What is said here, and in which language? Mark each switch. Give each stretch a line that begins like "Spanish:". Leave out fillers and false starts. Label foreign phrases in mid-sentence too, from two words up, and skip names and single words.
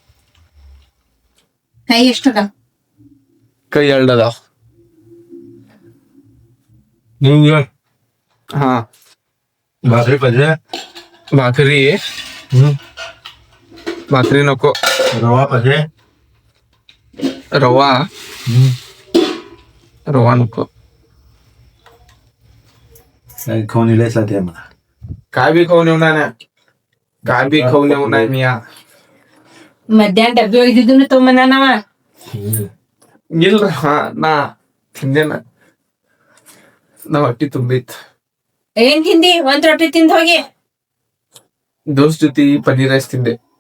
Kannada: ಕೈ ಎಷ್ಟದ? ಕೈ 2 ಅದಾವ. ಹಾ ಭಾಕರಿ ಪಲ್ಯ
Marathi: भाकरी भाकरी नको.
Kannada: ರವಾ ಪಲ್ಯ
Marathi: रवा रवा नको. खाऊन येलायच ते मला. काय बी खाऊन येऊ नाही, काय बी खाऊन येऊ नाही मी.
Kannada: ಮಧ್ಯಾಹ್ನ ಡಬ್ಬಿ ಒಯ್ದಿದ್ದು ತೊಂಬಂದಾನವ. ಇಲ್ಲ ನಾ ತಿಂದೇನ, ನಾ ಹೊಟ್ಟಿ ತುಂಬಿತ್. ಏನ್ ತಿಂದಿ? ಒಂದ್ ರೊಟ್ಟಿ ತಿಂದ್ ಹೋಗಿ. ದೋಸ್ತ್ ಜೊತೆ ಪನ್ನೀರ್ ರೈಸ್ ತಿಂದೆ.